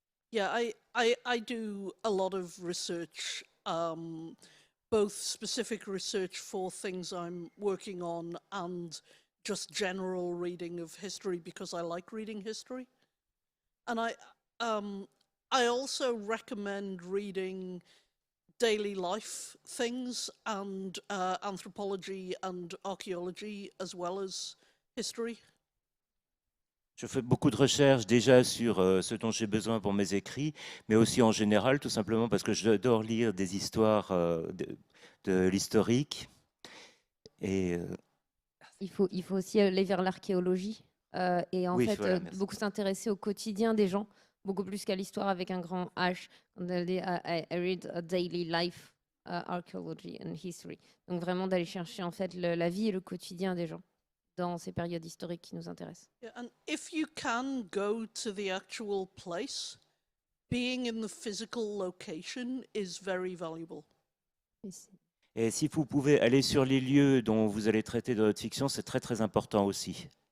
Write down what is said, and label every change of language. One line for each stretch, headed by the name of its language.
English: Yeah, I do a lot of research, both specific research for things I'm working on and just general reading of history because I like reading history. And I also recommend reading daily life things and anthropology and archaeology as well as history.
French: Je fais beaucoup de recherches déjà sur ce dont j'ai besoin pour mes écrits, mais aussi en général, tout simplement parce que j'adore lire des histoires de l'historique. Et il faut aussi aller vers l'archéologie et en oui, fait voilà, beaucoup s'intéresser au quotidien des gens, beaucoup plus qu'à l'histoire avec un grand H.
English: I read a daily life archaeology and history.
French: Donc vraiment d'aller chercher en fait la vie et le quotidien des gens dans ces périodes historiques qui nous intéressent.
English: Yeah, and if you can go to the actual place, being in the physical location is very valuable.
French: Et si vous pouvez aller sur les lieux dont vous allez traiter dans votre fiction, c'est très très important aussi.